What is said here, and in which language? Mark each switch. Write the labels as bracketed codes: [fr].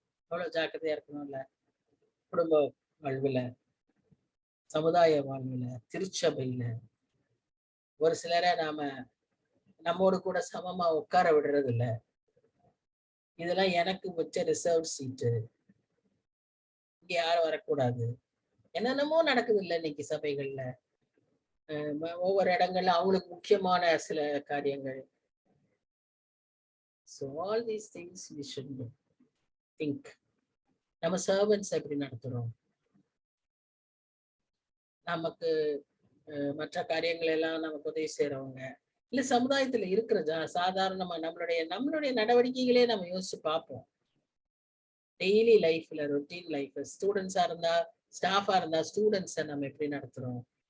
[ta] அவ்வளவு ஜாக்கிரதையா இருக்கணும்ல. குடும்ப வாழ்வுல, சமுதாய வாழ்வுல, திருச்சபையில ஒரு சிலரை நம்மோடு கூட சமமா உட்கார விடுறது இல்ல. இதெல்லாம் எனக்கு வச்ச ரிசர்வ் சீட்டு, இங்க யாரும் வரக்கூடாது, என்னென்னமோ நடக்குது இல்ல இன்னைக்கு சபைகள்ல. ஒவ்வொரு இடங்கள்ல அவங்களுக்கு முக்கியமான சில காரியங்கள். [en] So all these things we should think. [ta] நம்ம சர்வன்ஸ் எப்படி நடத்துறோம்? நமக்கு மற்ற காரியங்கள் எல்லாம் நமக்கு உதவி செய்யறவங்க இல்ல சமுதாயத்துல இருக்கிற சாதாரணமா நம்மளுடைய நடவடிக்கைகளே நம்ம யோசிச்சு பார்ப்போம். டெய்லி லைஃப்ல, ரொட்டீன் லைஃப்ல, ஸ்டூடெண்ட்ஸா இருந்தா, ஸ்டாஃபா இருந்தா ஸ்டூடெண்ட்ஸை நம்ம எப்படி நடத்துறோம்?